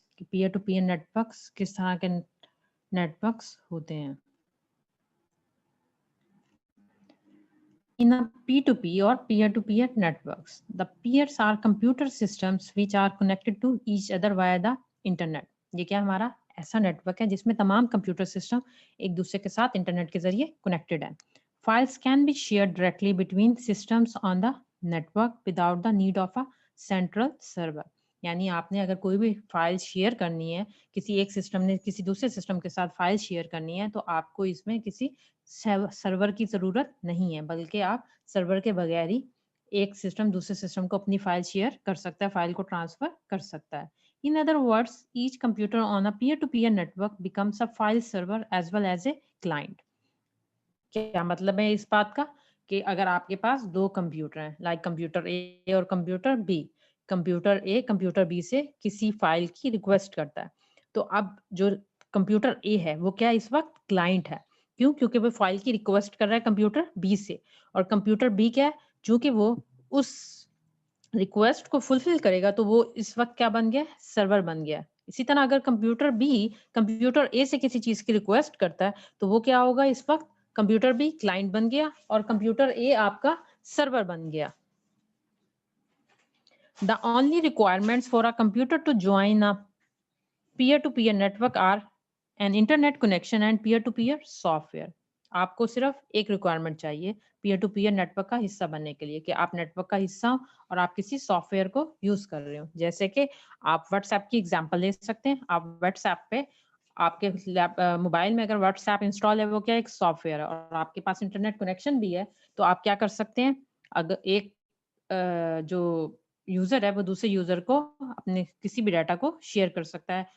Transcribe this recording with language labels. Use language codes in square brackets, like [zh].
[ur] Peer to pair networks کس طرح کے نیٹورکس ہوتے ہیں. [en] In a P2P or peer-to-peer networks, the peers are computer systems which are connected to each other via the internet. [ur] یہ کیا ہمارا ایسا نیٹورک ہے جس میں تمام کمپیوٹر سسٹم ایک دوسرے کے ساتھ انٹرنیٹ کے ذریعے کنیکٹڈ ہیں. [en] Files can be shared directly between systems on the network without the need of a central server. [ur] یعنی آپ نے اگر کوئی بھی فائل شیئر کرنی ہے، کسی ایک سسٹم نے کسی دوسرے سسٹم کے ساتھ فائل شیئر کرنی ہے، تو آپ کو اس میں کسی سرور کی ضرورت نہیں ہے، بلکہ آپ سرور کے بغیر ہی ایک سسٹم دوسرے سسٹم کو اپنی فائل شیئر کر سکتا ہے، فائل کو ٹرانسفر کر سکتا ہے. [en] In other words, each computer on a peer-to-peer network becomes a file server as well as a client. [ur] کیا مطلب ہے اس بات کا کہ اگر آپ کے پاس دو کمپیوٹر ہیں، لائک کمپیوٹر اے اور computer be, computer a computer be سے کسی فائل کی ریکویسٹ کرتا ہے، تو اب جو کمپیوٹر اے ہے وہ کیا اس وقت کلائنٹ ہے. کیوں؟ کیونکہ وہ فائل کی ریکویسٹ کر رہا ہے کمپیوٹر بی سے، اور کمپیوٹر بی کیا ہے، چونکہ وہ اس ریکویسٹ کو فلفل کرے گا تو وہ اس وقت کیا بن گیا، سرور بن گیا. اسی طرح اگر کمپیوٹر بی کمپیوٹر اے سے کسی چیز کی ریکویسٹ کرتا ہے تو وہ کیا ہوگا، اس وقت کمپیوٹر بی کلائنٹ بن گیا اور کمپیوٹر اے آپ کا سرور بن گیا. [en] The only requirements for a computer to join a peer-to-peer network are an internet connection and peer-to-peer software. [ur] آپ کو صرف ایک ریکوائرمنٹ چاہیے پیئر ٹو پیئر نیٹورک کا حصہ بننے کے لیے، کہ آپ نیٹورک کا حصہ ہو اور آپ کسی سافٹ ویئر کو یوز کر رہے ہو. جیسے کہ آپ واٹس ایپ کی ایگزامپل لے سکتے ہیں. آپ واٹس ایپ پہ آپ کے موبائل میں اگر واٹس ایپ انسٹال ہے، وہ کیا ایک سافٹ ویئر ہے، اور آپ کے پاس انٹرنیٹ کنیکشن بھی ہے، تو آپ کیا کر سکتے ہیں، اگر ایک جو یوزر ہے وہ دوسرے یوزر کو اپنے کسی بھی ڈیٹا کو شیئر کر سکتا ہے.